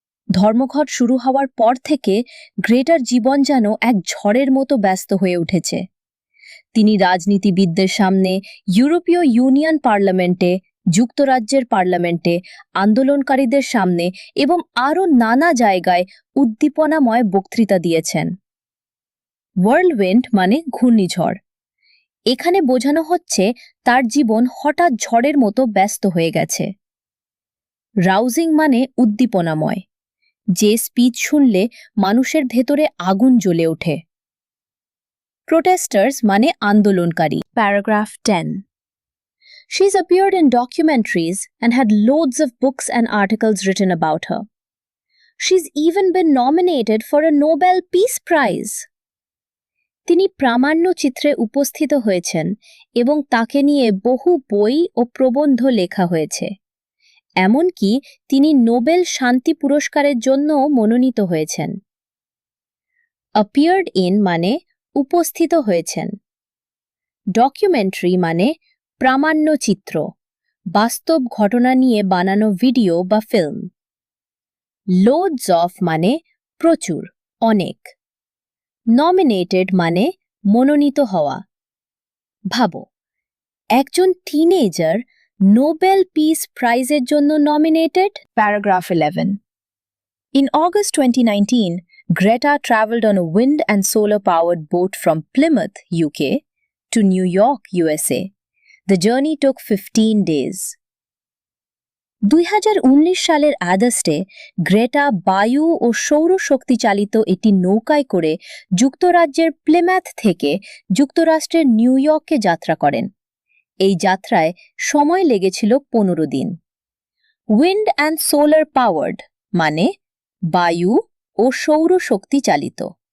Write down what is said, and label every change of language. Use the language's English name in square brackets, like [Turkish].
[Bangla] ধর্মঘট শুরু হওয়ার পর থেকে গ্রেটার জীবন যেন এক ঝড়ের মতো ব্যস্ত হয়ে উঠেছে। তিনি রাজনীতিবিদদের সামনে, ইউরোপীয় ইউনিয়ন পার্লামেন্টে, যুক্তরাজ্যের পার্লামেন্টে, আন্দোলনকারীদের সামনে এবং আরও নানা জায়গায় উদ্দীপনাময় বক্তৃতা দিয়েছেন। ওয়ার্লউইন্ড মানে ঘূর্ণিঝড়। এখানে বোঝানো হচ্ছে তার জীবন হঠাৎ ঝড়ের মতো ব্যস্ত হয়ে গেছে। রাউজিং মানে উদ্দীপনাময়, যে স্পিচ শুনলে মানুষের ভেতরে আগুন জ্বলে ওঠে। প্রোটেস্টার্স মানে আন্দোলনকারী। [English] Paragraph 10. She's appeared in documentaries and had loads of books and articles written about her. She's even been nominated for a Nobel Peace Prize. [Bangla] তিনি প্রামাণ্যচিত্রে উপস্থিত হয়েছেন এবং তাকে নিয়ে বহু বই ও প্রবন্ধ লেখা হয়েছে। এমনকি তিনি নোবেল শান্তি পুরস্কারের জন্যও মনোনীত হয়েছেন। appeared in মানে উপস্থিত হয়েছেন। ডকুমেন্টারি মানে প্রামাণ্যচিত্র, বাস্তব ঘটনা নিয়ে বানানো ভিডিও বা ফিল্ম। লোডস অফ মানে প্রচুর, অনেক। নমিনেটেড মানে মনোনীত হওয়া। ভাবো, একজন টিনেজার নোবেল পিস প্রাইজের জন্য nominated. [English] Paragraph 11. In August 2019, Greta traveled on a wind and solar-powered boat from Plymouth, UK, to New York, USA. The journey took 15 days. [Bangla] 2019 সালের আগস্টে গ্রেটা বায়ু ও সৌরশক্তি চালিত একটি নৌকায় করে যুক্তরাজ্যের প্লিম্যাথ থেকে যুক্তরাষ্ট্রের নিউ ইয়র্কে যাত্রা করেন। এই যাত্রায় সময় লেগেছিল 15 দিন। উইন্ড অ্যান্ড সোলার পাওয়ার্ড মানে বায়ু ও সৌরশক্তি চালিত।